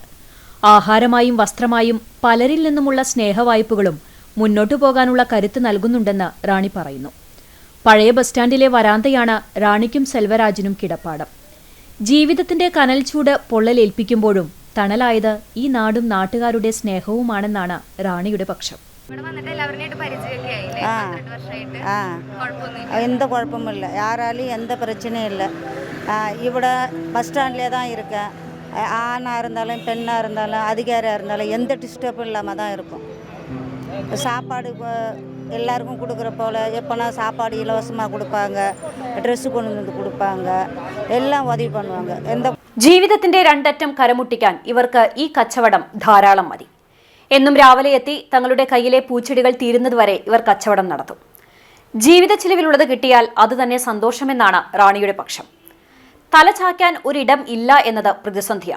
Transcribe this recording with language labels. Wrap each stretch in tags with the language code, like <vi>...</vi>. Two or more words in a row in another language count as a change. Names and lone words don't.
<ml>ആഹാരമായും വസ്ത്രമായും പലരിൽ നിന്നുമുള്ള സ്നേഹവായ്പകളും മുന്നോട്ടു പോകാനുള്ള കരുത്ത് നൽകുന്നുണ്ടെന്ന് റാണി പറയുന്നു. പഴയ</ml> <en>bus standile</en> <ml>വരാന്തയാണ് റാണിക്കും സെൽവരാജിനും കിടപ്പാടം. ജീവിതത്തിന്റെ കനൽ ചൂട് പൊള്ളലേൽപ്പിക്കുമ്പോഴും തണലായത് ഈ നാടും നാട്ടുകാരുടെ സ്നേഹവുമാണെന്നാണ് റാണിയുടെ പക്ഷം.</ml> <ta>எந்த குழப்பமும் இல்லை, யாராலையும் எந்த பிரச்சனையும் இல்லை. இவட</ta> <en>bus standleye</en> <ta>தான் இருக்கேன். ஆணாக இருந்தாலும் பெண்ணாக இருந்தாலும் அதிகாரியாக இருந்தாலும் எந்த டிஸ்டர்பும் இல்லாமல் தான் இருக்கும். சாப்பாடு எல்லாருக்கும் கொடுக்குற போல் எப்போனா சாப்பாடு இலவசமாக கொடுப்பாங்க, ட்ரெஸ்ஸு கொண்டு வந்து கொடுப்பாங்க, எல்லாம் உதவி பண்ணுவாங்க. எந்த</ta> <ml>ജീവിതത്തിന്റെ രണ്ടറ്റം കരമുട്ടിക്കാൻ ഇവർക്ക് ഈ കച്ചവടം ധാരാളം മതി. എന്നും രാവിലെ എത്തി തങ്ങളുടെ കയ്യിലെ പൂച്ചെടികൾ തീരുന്നതുവരെ ഇവർ കച്ചവടം നടത്തും. ജീവിത ചിലവിലുള്ളത് കിട്ടിയാൽ അത് തന്നെ സന്തോഷമെന്നാണ് റാണിയുടെ പക്ഷം. തലചായ്ക്കാൻ ഒരിടം ഇല്ല എന്നത് പ്രതിസന്ധിയാണ്.</ml>